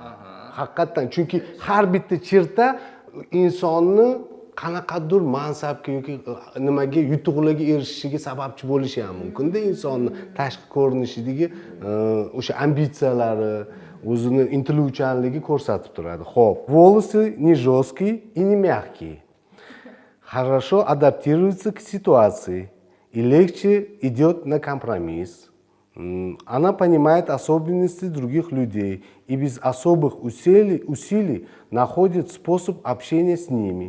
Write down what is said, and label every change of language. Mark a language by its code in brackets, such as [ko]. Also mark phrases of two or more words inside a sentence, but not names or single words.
[uz] Haqiqatdan, chunki har bitta cherta insonni qanaqadir mansabga yoki nimaga yutuqlarga erishishiga sababchi bo'lishi ham mumkin-da, insonni tashqi ko'rinishidagi o'sha ambitsiyalari, o'zini intiluvchanligi ko'rsatib turadi. Xo'p, [ru] волосы не жесткие и не мягкие. Хорошо адаптируется к ситуации и легче идет на компромисс. Она понимает особенности других людей и без особых усилий находит способ общения с ними.